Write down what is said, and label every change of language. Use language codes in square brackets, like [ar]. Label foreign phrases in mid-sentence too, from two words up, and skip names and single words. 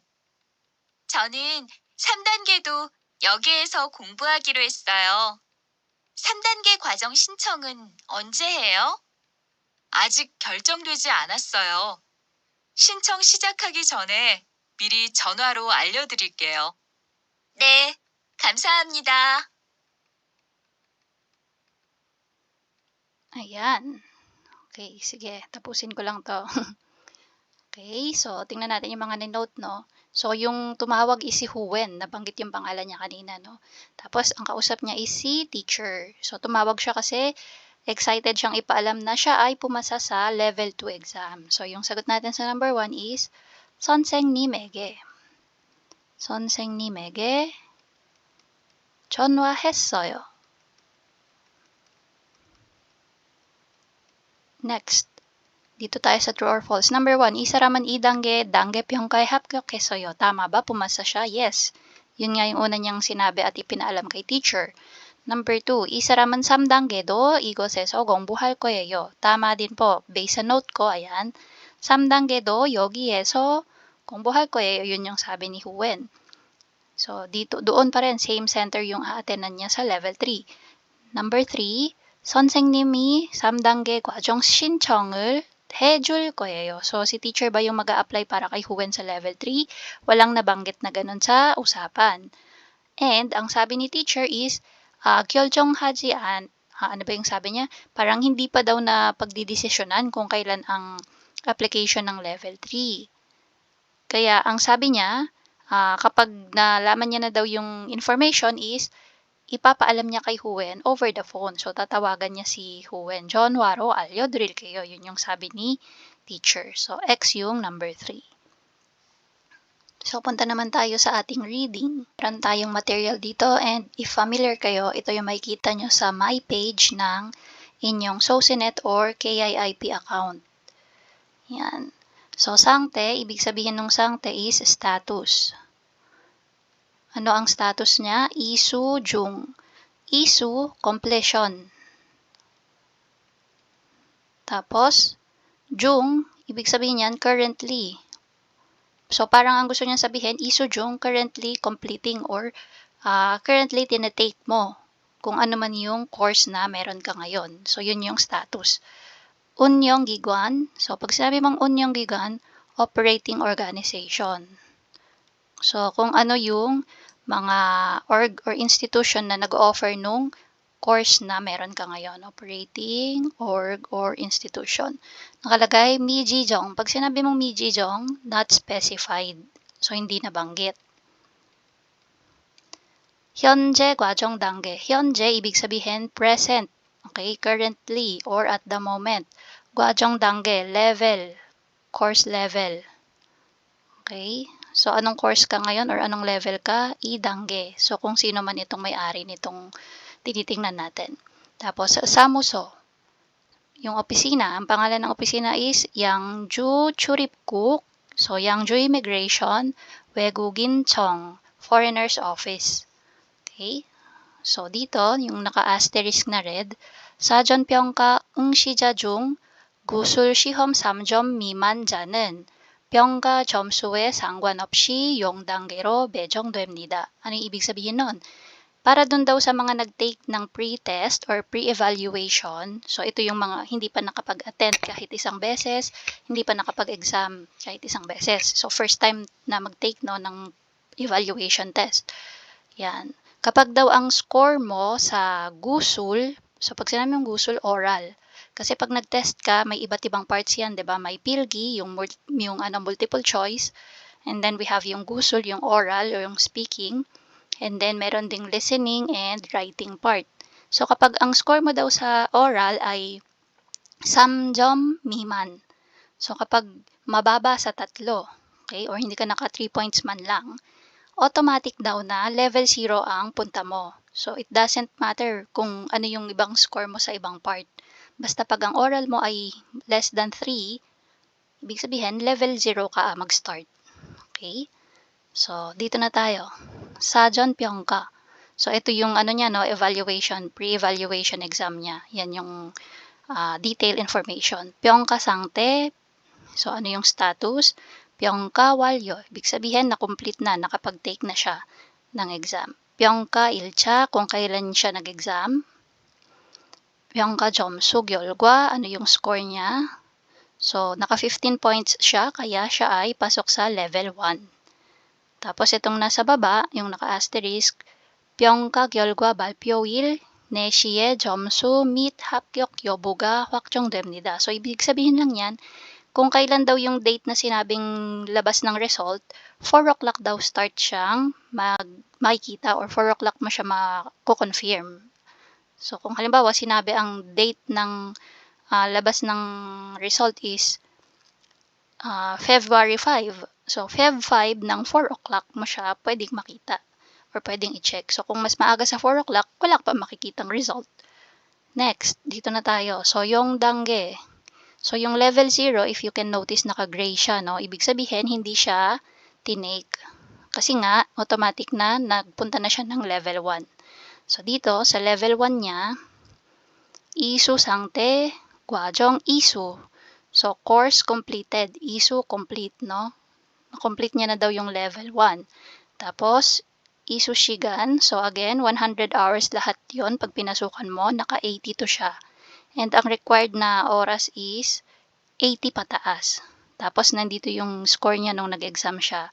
[ko] 저는 3단계도 여기에서 공부하기로 했어요. 3단계 과정 신청은 언제 해요? 아직 결정되지 않았어요. 신청 시작하기 전에 미리 전화로 알려드릴게요. 네, 감사합니다. [tl] Ayan. Okay, sige. Tapusin ko lang to. Okay, so tingnan natin yung mga ninote, no? So, yung tumawag is si Huwen. Nabanggit yung pangalan niya kanina, no? Tapos, ang kausap niya is si teacher. So, tumawag siya kasi excited siyang ipaalam na siya ay pumasa sa level 2 exam. So, yung sagot natin sa number 1 is 선생님에게. [ko] 선생님에게 전화했어요. [tl] Next. Dito tayo sa true or false. Number 1, [ko] 이 사람은 2단계 단계 평가에 합격했어요. [tl] Tama ba? Pumasa siya? Yes. Yun nga yung una niyang sinabi at ipinaalam kay teacher. Number 2, [ko] 이 사람은 3단계도 이곳에서 공부할 거예요. [tl] Tama din po. Based sa note ko, ayan. [ko] 3단계도 여기에서 공부할 거예요. [tl] Yun yung sabi ni Huwen. So, doon pa rin, [en] same center [tl] yung aatenan niya sa level 3. Number 3, [ko] 선생님이 3단계 과정 신청을 해줄 거예요. [tl] So, si teacher ba yung mag-a-apply para kay Huwen sa level 3? Walang nabanggit na ganun sa usapan. And, ang sabi ni teacher is, 결정하지 ano ba yung sabi niya? Parang hindi pa daw na pagdidesisyonan kung kailan ang application ng level 3. Kaya, ang sabi niya, kapag nalaman niya na daw yung information is, ipapaalam niya kay Huwen [en] over the phone. [tl] So, tatawagan niya si Huwen. [ko] 전화로 알려드릴게요. [tl] Yun yung sabi ni teacher. So, X yung number 3. So, punta naman tayo sa ating reading. Meron tayong material dito and if familiar kayo, ito yung makikita nyo sa [en] my page [tl] ng inyong Socinet or KIIP account. Yan. So, sangte, ibig sabihin ng sangte is status. Ano ang status niya? [ko] 이수 중. [tl] Isu, completion. Tapos, jung, ibig sabihin yan, currently. So, parang ang gusto niya sabihin, [ko] 이수 중, [en] currently completing or currently [tl] tinetake mo kung ano man yung course na meron ka ngayon. So, yun yung status. [ko] 운영 기관. [tl] So, pag sinabi mong [ko] 운영 기관, [en] operating organization. [tl] So, kung ano yung mga org or institution na nag-offer nung course na meron ka ngayon. [en] Operating, org, or institution. [tl] Nakalagay, Mijijong. Pag sinabi mong Mijijong, [en] not specified. [tl] So, hindi nabanggit. [ko] 현재 과정 단계. 현재, [tl] ibig sabihin, present. [en] Okay, currently, or at the moment. [ko] 과정 단계, [en] level. Course level. [tl] Okay. So, anong course ka ngayon or anong level ka? I-dangge. So, kung sino man itong may-ari nitong tinitingnan natin. Tapos, samuso. Yung opisina. Ang pangalan ng opisina is Yangju Churipguk. So, Yangju Immigration, 외국인청, [en] Foreigners Office. [tl] Okay? So, dito, yung naka-asterisk na red, [ko] 사전평가 응시자 중 구술 시험 3점 미만자는 평가 점수에 상관없이 0단계로 배정됩니다. [tl] Ano yung ibig sabihin nun? Para dun daw sa mga nag-take ng [en] pre-test or pre-evaluation, [tl] so ito yung mga hindi pa nakapag-attend kahit isang beses, hindi pa nakapag-exam kahit isang beses. So first time na mag-take ng [en] evaluation test. [tl] Yan. Kapag daw ang score mo sa gusul, so pag sinabi mong gusul, oral. Kasi pag nag-test ka, may iba't ibang parts yan, 'di ba? May pilgi, yung [en] multiple choice, and then we have [tl] yung gusul, yung [en] oral or [tl] yung speaking, [en] and then [tl] meron ding [en] listening and writing part. [tl] So kapag ang score mo daw sa oral ay [ko] 3점 미만. [tl] So kapag mababa sa 3, okay, or hindi ka naka 3 points man lang, automatic daw na level 0 ang punta mo. [en] So it doesn't matter [tl] kung ano yung ibang score mo sa ibang part. Basta pag ang oral mo ay [en] less than 3, [tl] ibig sabihin, level 0 ka mag-start. Okay? So, dito na tayo. [ko] 사전 평가. [tl] So, ito yung ano niya, no, evaluation, [en] pre-evaluation exam [tl] niya. Yan yung [en] detailed information. [ko] 평가 상태. [tl] So, ano yung status? [ko] 평가 완료. [tl] Ibig sabihin, na-complete na, nakapag-take na siya ng exam. [ko] 평가 1차, [tl] kung kailan siya nag-exam. [ko] 평가 점수 결과, [tl] ano yung score niya. So, naka 15 points siya, kaya siya ay pasok sa level 1. Tapos itong nasa baba, yung naka-asterisk, [ko] 평가 결과 발표일 4시에 점수 및 합격 여부가 확정됩니다. [tl] So, ibig sabihin lang yan, kung kailan daw yung date na sinabing labas ng result, 4 o'clock daw start siyang makikita or 4 o'clock mo siya mako-confirm. So, kung halimbawa sinabi ang date ng labas ng result is February 5. So, Feb 5 ng 4 o'clock mo siya pwedeng makita or pwedeng i-check. So, kung mas maaga sa 4 o'clock, wala ka pa makikitang result. Next, dito na tayo. So, yung dangge. So, yung level 0, [en] if you can notice, [tl] naka-gray siya, no? Ibig sabihin, hindi siya tinake. Kasi nga, automatic na, nagpunta na siya ng level 1. So, dito, sa level 1 niya, [ko] 이수 상태, 과정 이수. [tl] So, [en] course completed, [tl] isu complete, no? Na-complete niya na daw yung level 1. Tapos, [ko] 이수 시간. [tl] So, again, 100 hours lahat yon. Pag pinasukan mo, naka-82 siya. And ang required na oras is 80 pataas. Tapos, nandito yung score niya nung nag-exam siya.